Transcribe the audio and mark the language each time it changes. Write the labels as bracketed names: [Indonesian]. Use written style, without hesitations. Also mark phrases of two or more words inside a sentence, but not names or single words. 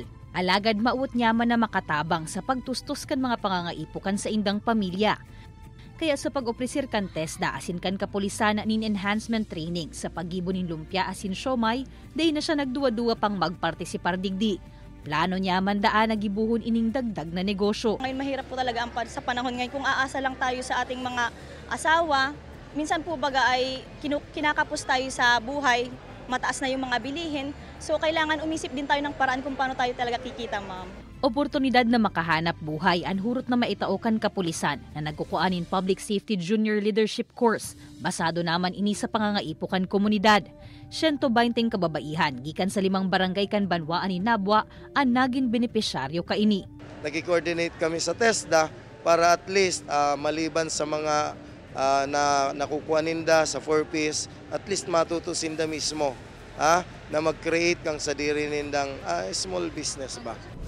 [Bikol] Alagad mauot nyaman na makatabang sa pagtustos kan mga pangangaipukan sa indang pamilya. Kaya sa pag-opresir kan TESDA asin kan kapulisan nin [English] enhancement training [Bikol] sa paggibo nin lumpia asin siomay, day na siya nagduwa-duwa pang magpartisipar digdi. Plano niya mandaan na gibuhon ining dagdag na negosyo. [Filipino] Ngayon mahirap po talaga ang sa panahon ngayon kung aasa lang tayo sa ating mga asawa. Minsan po baga ay kinakapos tayo sa buhay, mataas na yung mga bilihin. So kailangan umisip din tayo ng paraan kung paano tayo talaga kikita, ma'am. [Bikol] Oportunidad na makahanap buhay ang hurot na maitaokan kapulisan na nagkukuanin Public Safety Junior Leadership Course. Basado naman ini sa pangangaipukan komunidad. 120 kababaihan gikan sa 5 barangay kan banwaan ni Nabwa ang naging benepisyaryo kaini. Nag-coordinate kami sa TESDA para [English] at least [Bikol] maliban sa mga na nakukuha ninda sa 4Ps, [English] at least [Bikol] matutusin da mismo na mag-create kang sa diri nindang [English] small business [Bikol] ba.